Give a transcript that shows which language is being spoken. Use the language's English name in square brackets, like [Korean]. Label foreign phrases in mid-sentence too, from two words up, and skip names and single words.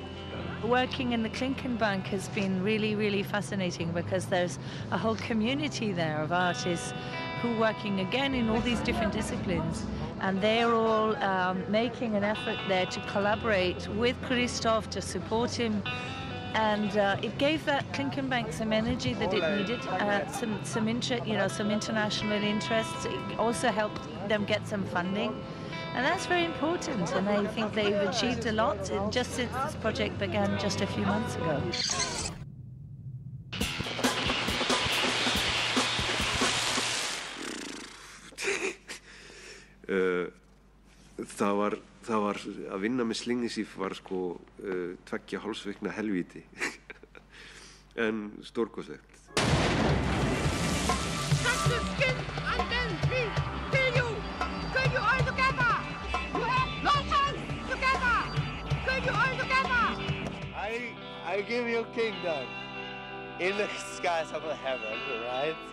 [English] Working in the Klinkenbank has been really, really fascinating because there's a whole community there of artists who are working again in all these different disciplines, and they're all making an effort there to collaborate with Christoph to support him, and it gave that Klinkenbank some energy that it needed, some international interests. It also helped them get some funding. And that's very important, and I think they've achieved a lot just since this project began just a few months ago. [Icelandic] Það var að vinna með Schlingensief var sko 2,5 vikna helvíti en stórkostlegt. [English] I give you kingdom in the skies of heaven, right?